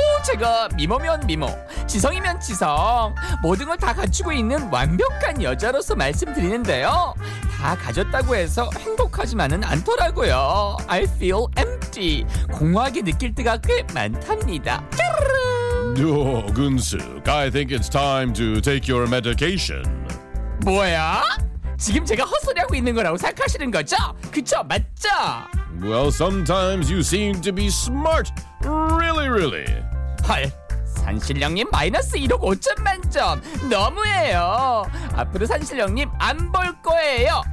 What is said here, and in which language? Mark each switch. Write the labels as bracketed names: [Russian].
[Korean] 직업 미모면 미모, 지성이면 지성, 모든 걸 다 갖추고 있는 완벽한 여자로서 말씀드리는데요, 다 가졌다고 해서 행복하지만은 않더라고요. [English] I feel empty. [Korean] 공허하게 느낄 때가 꽤 많답니다. [English] 어, 근숙, I think it's time to take your medication. [Korean] 뭐야? 지금 제가 헛소리하고 있는 거라고 생각하시는 거죠? 그쵸? 맞죠? [English] Well, sometimes you seem to be smart. Really, really. [Korean] 헐, 산신령님 마이너스 1억 5천 만점. 너무해요. 앞으로 산신령님 안 볼 거예요.